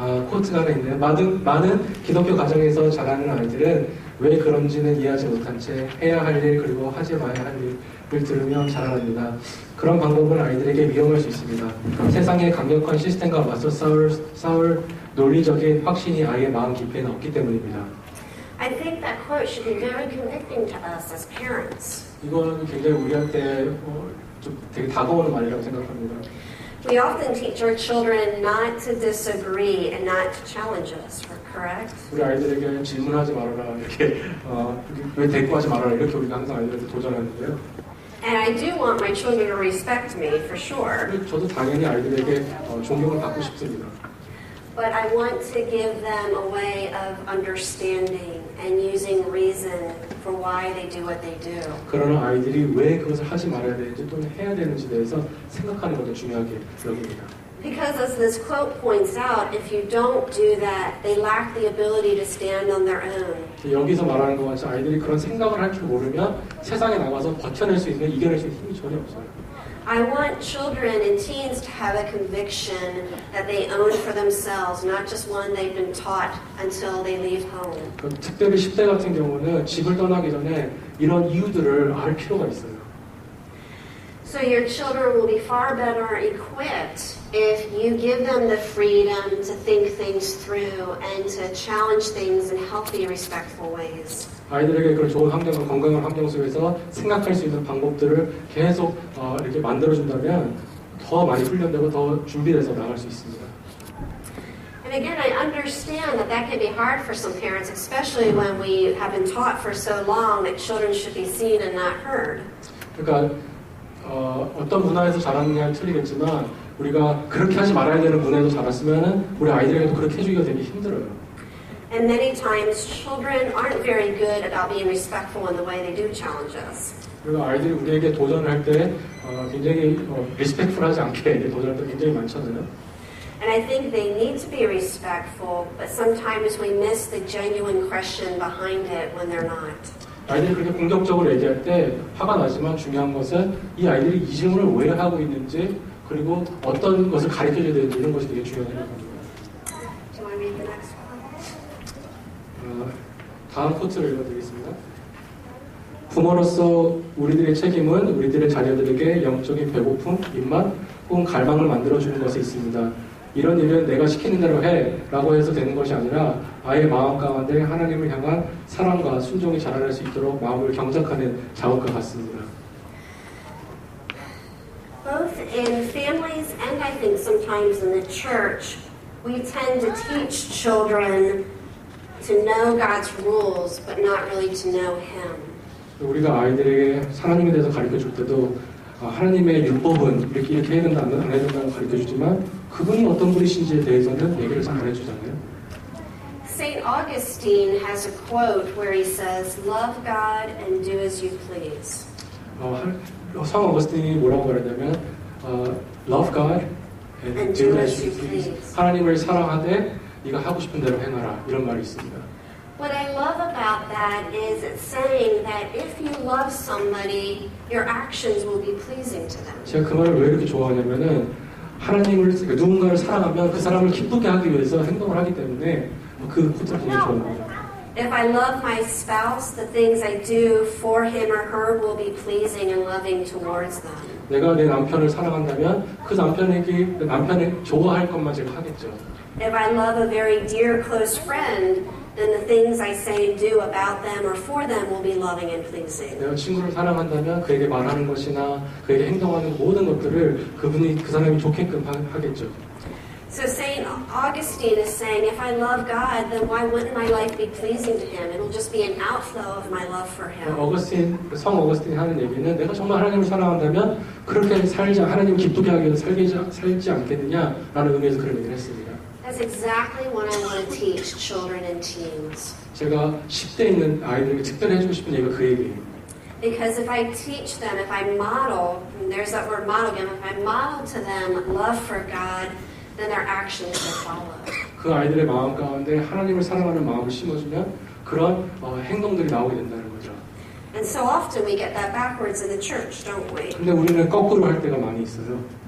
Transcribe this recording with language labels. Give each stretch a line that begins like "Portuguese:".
Korean: 코트가 하나 있네요. 많은 기독교 가정에서 자라는 아이들은 왜 그런지는 이해하지 못한 채 해야 할 일 그리고 하지 말아야 할 일을 들으며 자라납니다. 그런 방법은 아이들에게 위험할 수 있습니다. 세상의 강력한 시스템과 맞서 싸울 논리적인 확신이 아이의 마음 깊이에는 없기 때문입니다.
English: I think that quote should be very convicting to us as parents.
Korean: 이건 굉장히 우리한테 좀 되게 다가오는 말이라고 생각합니다.
English: We often teach our children not to disagree and not to challenge us, correct?
Korean: 우리 아이들에게 질문하지 말아라 이렇게 왜 대꾸하지 말아라 이렇게 우리가 항상 아이들한테 도전하는데요.
English: And I do want my children to respect me for sure.
Korean: 저도 당연히 아이들에게 존경을 받고 싶습니다.
English: But I want to give them a way of understanding and using reason for why they do what they do.
Korean: 그러나 아이들이 왜 그것을 하지 말아야 되는지 또는 해야 되는지에 대해서 생각하는 것을 중요하게 여깁니다.
English: Because as this quote points out, if you don't do that, they lack the ability to stand on their own.
Korean: 여기서 말하는 것 같이 아이들이 그런 생각을 할 줄 모르면 세상에 나가서 버텨낼 수 있는, 이겨낼 수 있는 힘이 전혀 없어요.
English: I want children and teens to have a conviction that they own for themselves, not just one they've been taught until they leave home.
Korean: 특별히 10대 같은 경우는 집을 떠나기 전에 이런 이유들을 알 필요가 있어요.
English: So your children will be far better equipped if you give them the freedom to think things through and to challenge things in healthy, respectful ways.
Korean: 아이들에게 그런 좋은 환경과 건강한 환경 속에서 생각할 수 있는 방법들을 계속 이렇게 만들어준다면 더 많이 훈련되고 더 준비돼서 나갈 수 있습니다.
English: And again, I understand that that can be hard for some parents, especially when we have been taught for so long that children should be seen and not heard.
Korean: 그러니까 어떤 문화에서 자랐느냐는 틀리겠지만 우리가 그렇게 하지 말아야 되는 문화에서 자랐으면 우리 아이들에게도 그렇게 해주기가 되게 힘들어요.
English: And many times children aren't very good about being respectful in the way they do challenge us.
Korean: 그리고 아이들이 우리에게 도전을 할 때 굉장히 리스펙트풀하지 않게 도전할 때 굉장히 많잖아요.
English: And I think they need to be respectful, but sometimes we miss the genuine question behind it when they're not.
Korean: 아이들이 그렇게 공격적으로 얘기할 때 화가 나지만 중요한 것은 이 아이들이 이 질문을 왜 하고 있는지 그리고 어떤 것을 가르쳐줘야 되는지 이런 것이 되게 중요하다고 생각합니다.
English: Do you want to read the next one?
Korean: 다음 코트를 읽어드리겠습니다. 부모로서 우리들의 책임은 우리들의 자녀들에게 영적인 배고픔, 입맛, 혹은 갈망을 만들어주는 것이 있습니다. 이런 일은 내가 시키는 대로 해 라고 해서 되는 것이 아니라 아이의 마음 가운데 하나님을 향한 사랑과 순종이 자라날 수 있도록 마음을 경작하는 작업과 같습니다.
English: Both in families and I think sometimes in the church, we tend to teach children to know God's rules, but not really to know Him.
Korean: 우리가 아이들에게 하나님에 대해서 가르쳐줄 때도 하나님의 율법은 이렇게 해야 된다, 안 해야 된다고 가르쳐주지만 그분이 어떤 분이신지에 대해서는 얘기를 잘 안 해주잖아요.
English: St. Augustine has a quote where he says, "Love God and do as you please."
Korean: 성 어거스틴이 뭐라고 말하냐면
English: Love God and do as you please.
Korean: 하나님을 사랑하되 네가 하고 싶은 대로 행하라 이런 말이 있습니다.
English: What I love about that is it's saying that if you love somebody, your actions will be pleasing to them.
Korean: 제가 그 말을 왜 이렇게 좋아하냐면은 하나님을 누군가를 사랑하면 그 사람을 기쁘게 하기 위해서 행동을 하기 때문에 그 코드가 굉장히 좋은 거죠.
English: If I love my spouse, the things I do for him or her will be pleasing and loving towards them.
Korean: 내가 내 남편을 사랑한다면 그 남편이 좋아할 것만 제가 하겠죠.
English: If I love a very dear, close friend, then the things I say and do about them or for them will be loving and pleasing.
Korean: 내가 친구를 사랑한다면 그에게 말하는 것이나 그에게 행동하는 모든 것들을 그 사람이 좋게끔 하겠죠.
English: So St. Augustine is saying, if I love God, then why wouldn't my life be pleasing to Him? It'll just be an outflow of my love for Him.
Korean: 성 어거스틴이 하는 얘기는 내가 정말 하나님을 사랑한다면 그렇게 하나님을 기쁘게 하기 위해서 살지 않겠느냐라는 의미에서 그런 얘기를 했습니다.
English: That's exactly what I want to teach children and teens.
Korean: 제가 10대 있는 아이들에게 특별히 해주고 싶은 얘기가 그 얘기예요.
English: Because if I teach them, if I model, there's that word model again, if I model to them love for God, then their actions will follow.
Korean: 그 아이들의 마음 가운데 하나님을 사랑하는 마음을 심어주면 그런 행동들이 나오게 된다는 거죠.
English: And so often we get that backwards in the church, don't we?
Korean: 근데 우리는 거꾸로 할 때가 많이 있어요.